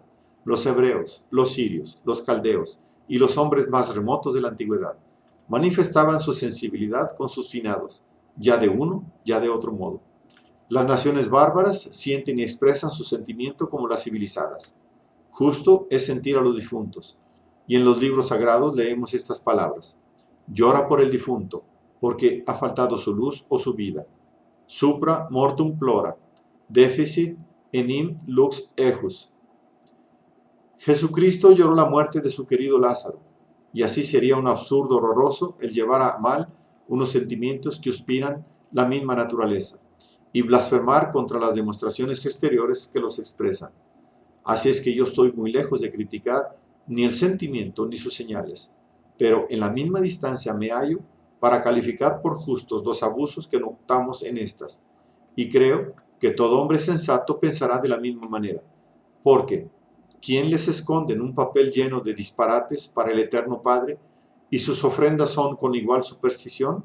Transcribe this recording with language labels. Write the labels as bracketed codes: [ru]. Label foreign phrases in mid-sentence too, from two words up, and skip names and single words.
[es] Los hebreos, los sirios, los caldeos y los hombres más remotos de la antigüedad manifestaban su sensibilidad con sus finados, ya de uno, ya de otro modo. Las naciones bárbaras sienten y expresan su sentimiento como las civilizadas. Justo es sentir a los difuntos, y en los libros sagrados leemos estas palabras: llora por el difunto, porque ha faltado su luz o su vida. [la] Supra mortum plora, deficit enim lux ejus. [es] Jesucristo lloró la muerte de su querido Lázaro, y así sería un absurdo horroroso el llevar a mal unos sentimientos que inspiran la misma naturaleza, y blasfemar contra las demostraciones exteriores que los expresan. Así es que yo estoy muy lejos de criticar ni el sentimiento ni sus señales, pero en la misma distancia me hallo para calificar por justos los abusos que notamos en estas, y creo que todo hombre sensato pensará de la misma manera, porque ¿quién les esconde en un papel lleno de disparates para el Eterno Padre, y sus ofrendas son con igual superstición?